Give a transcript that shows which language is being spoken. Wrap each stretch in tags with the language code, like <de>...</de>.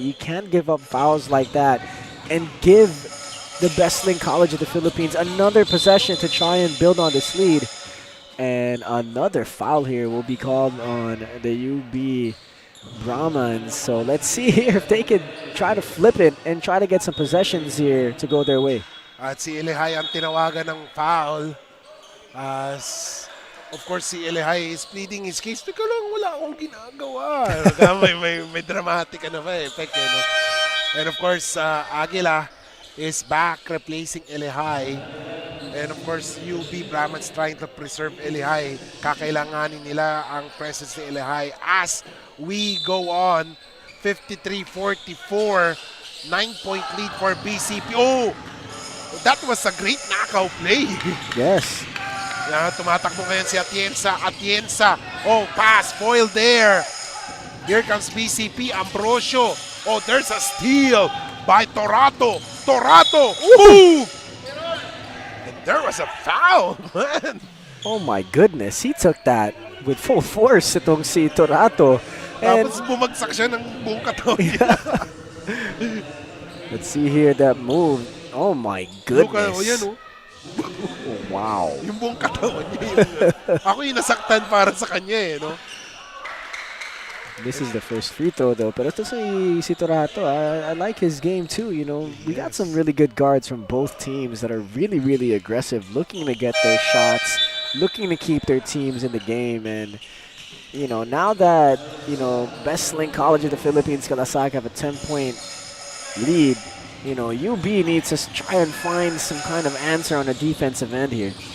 <en>You can't give up fouls like that and give the best link college of the Philippines another possession to try and build on this lead. And another foul here will be called on the UB Brahmans. So let's see here if they can try to flip it and try to get some possessions here to go their way.</en> <tl>At si Elehay ang tinawagan ng foul.</tl> <en>As, of course, si Elehay is pleading his case.</en> <tl>Teka lang, wala akong ginagawa. may dramatic effect. No?</tl> <en>And of course, Aguila is back replacing Elehay. And of course, UB Brahmans trying to preserve Elehay.</en> <tl>Kakailanganin nila ang presence ni Elehay</tl> <en>as we go on. 53-44, 9-point lead for BCP. Oh! That was a great knockout play. Yes.</en> <tl>Tumatakbo ngayon si Atienza. Atienza.</tl> <en>Oh, pass. Foil there. Here comes BCP. Ambrosio. Oh, there's a steal by Torato. Torato. Ooh! And there was a foul, man. Oh my goodness. He took that with full force</en> <tl>itong si</tl> <en>Torato. And</en> <tl>tapos bumagsak siya ng buong katawan niya.</tl> <en>Let's see here that move. Oh my goodness. Oh, yan, oh. Oh, wow.</en> <tl>Yung buong katawan niya. Ako yung nasaktan para sa kanya eh, no?</tl> <en>This is the first free throw though.</en> <tl>Pero ito si</tl> <en>Torato, I like his game too. You know, we got some really good guards from both teams that are really, really aggressive, looking to get their shots, looking to keep their teams in the game. And, you know, now that, you know, Best Link College of the Philippines, Kalasag, have a 10-point lead, you know, UB needs to try and find some kind of answer on the defensive end here.</en>